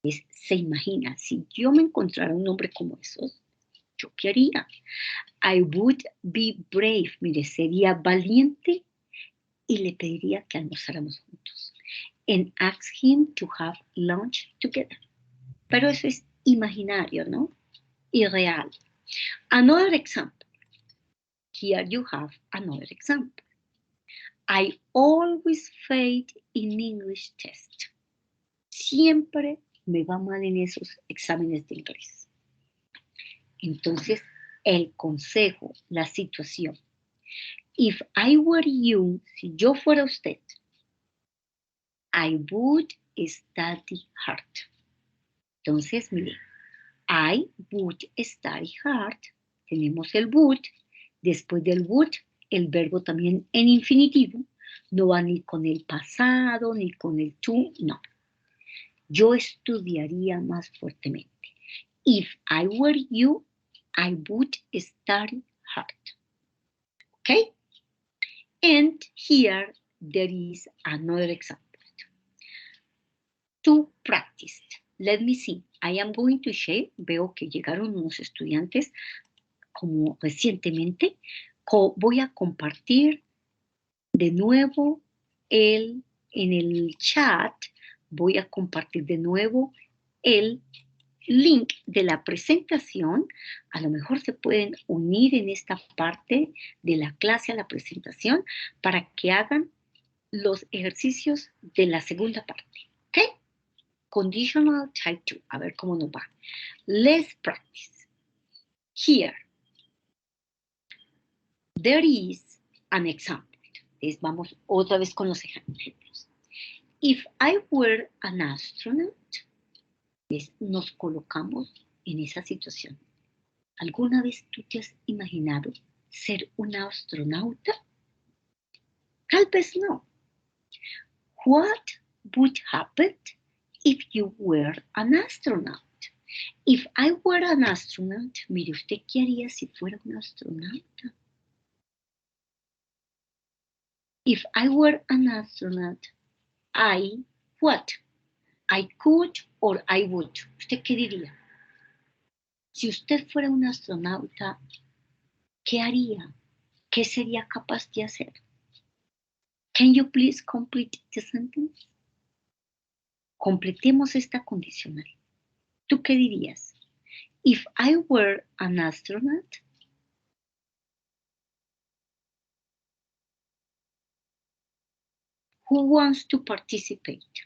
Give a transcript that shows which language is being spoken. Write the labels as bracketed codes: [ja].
[es] Se imagina, si yo me encontrara un nombre como esos, ¿yo qué haría? [en] I would be brave. [es] Mire, sería valiente y le pediría que almorzáramos juntos. [en] And ask him to have lunch together. [es] Pero eso es imaginario, ¿no? Irreal. [en] Another example. Here you have another example. I always fail in English test. [es] Siempre me va mal en esos exámenes de inglés. Entonces, el consejo, la situación. [en] If I were you, [es] si yo fuera usted, [en] I would study hard. [es] Entonces, mire, [en] I would study hard. [es] Tenemos el would. Después del would, el verbo también en infinitivo. No va ni con el pasado, ni con el to, no. Yo estudiaría más fuertemente. [en] If I were you, I would study hard. Okay? And here there is another example. To practice. Let me see. I am going to share. [es] Veo que llegaron unos estudiantes como recientemente. Voy a compartir de nuevo en el chat. Voy a compartir de nuevo el link de la presentación. A lo mejor se pueden unir en esta parte de la clase a la presentación para que hagan los ejercicios de la segunda parte. ¿Ok? [en] Conditional type 2. [es] A ver cómo nos va. [en] Let's practice. Here, there is an example. [es] Entonces vamos otra vez con los ejemplos. [en] If I were an astronaut, [es] nos colocamos en esa situación. ¿Alguna vez tú te has imaginado ser un astronauta? Tal vez no. [en] What would happen if you were an astronaut? If I were an astronaut, [es] mire, ¿usted qué haría si fuera un astronauta? [en] If I were an astronaut, what? I could or I would. [es] ¿Usted qué diría? Si usted fuera un astronauta, ¿qué haría? ¿Qué sería capaz de hacer? [en] Can you please complete the sentence? [es] Completemos esta condicional. ¿Tú qué dirías? [en] If I were an astronaut, who wants to participate?